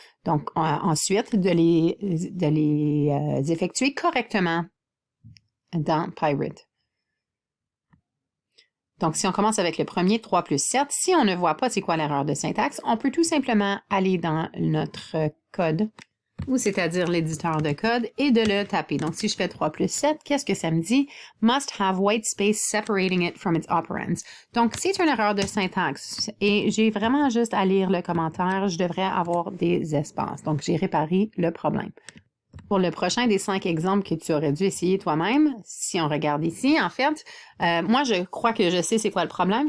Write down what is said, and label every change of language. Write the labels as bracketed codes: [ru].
[fr] Donc, ensuite, de les effectuer correctement dans Pirate. Donc, si on commence avec le premier, 3 plus 7, si on ne voit pas c'est quoi l'erreur de syntaxe, on peut tout simplement aller dans notre code, ou c'est-à-dire l'éditeur de code, et de le taper. Donc, si je fais 3 plus 7, qu'est-ce que ça me dit? [en] Must have white space separating it from its operands. [fr] Donc, c'est une erreur de syntaxe. Et j'ai vraiment juste à lire le commentaire, je devrais avoir des espaces. Donc, j'ai réparé le problème. Pour le prochain des 5 exemples que tu aurais dû essayer toi-même, si on regarde ici, en fait, moi, je crois que je sais c'est quoi le problème.